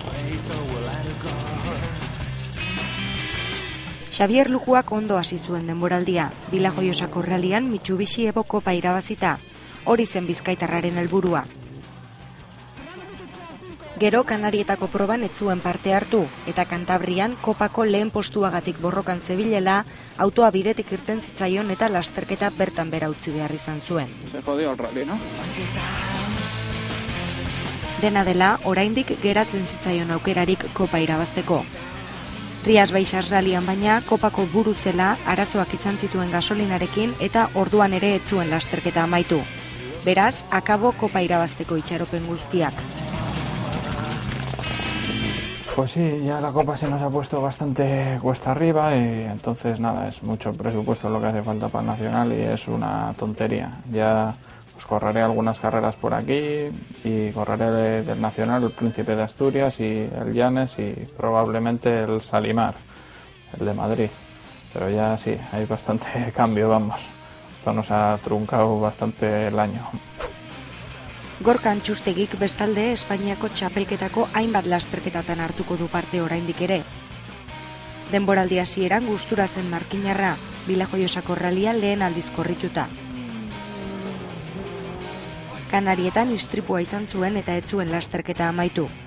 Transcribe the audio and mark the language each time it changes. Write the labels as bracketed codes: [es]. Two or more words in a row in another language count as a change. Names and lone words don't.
[eu] Xabier Lujuak ondo hasi zuen denboraldia, Bilajoiosako rallyan Mitsubishi Evo kopa irabazita, hori zen bizkaitarraren helburua. Gero Kanarietako proban ez zuen parte hartu, eta Kantabrian kopako lehen postuagatik borrokan zebilela, autoa bidetik irten zitzaion eta lasterketa bertan bera utzi behar izan zuen. [es] Se jodió el rally, ¿no? [eu] Dena dela, oraindik geratzen zitzaion aukerarik kopa irabazteko. Rias Baixas rallyan baina kopako buru zela arazoak izan zituen gasolinarekin eta orduan ere ez zuen lasterketa amaitu. Beraz, akabo kopa irabazteko itxaropen guztiak. [es] Pues sí, ya la copa se nos ha puesto bastante cuesta arriba y entonces nada, es mucho presupuesto lo que hace falta para el Nacional y es una tontería. Ya pues correré algunas carreras por aquí y correré del Nacional el Príncipe de Asturias y el Llanes y probablemente el Salimar, el de Madrid. Pero ya sí, hay bastante cambio, vamos. Esto nos ha truncado bastante el año. [eu] Gorka Antxustegik bestalde Espainiako txapelketako hainbat lasterketatan hartuko du parte oraindik ere. Denboraldi hasieran gustura zen markinarra, Bilajoiosako rallya lehen aldiz korrituta. Kanarietan istripua izan zuen eta ez zuen lasterketa amaitu.